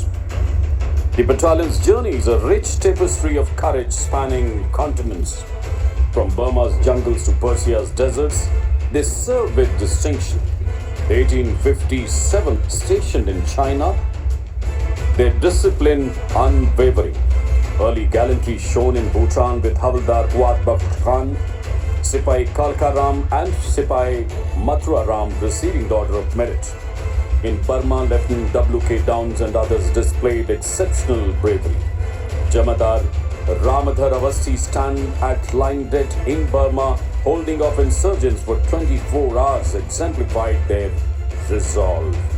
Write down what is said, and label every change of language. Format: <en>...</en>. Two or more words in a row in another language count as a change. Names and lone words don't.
<en>The battalion's journey is a rich tapestry of courage spanning continents. From Burma's jungles to Persia's deserts, they served with distinction. 1857, stationed in China, their discipline unwavering. Early gallantry shown in Bhutan with Havildar Uat Bakht Khan, Sipai Kalka Ram and Sipai Mathura Ram receiving the Order of Merit. In Burma, Lieutenant W.K. Downs and others displayed exceptional bravery. Jamadar Ramadhar Avasti stand at line dead in Burma, holding off insurgents for 24 hours, exemplified their resolve.</en>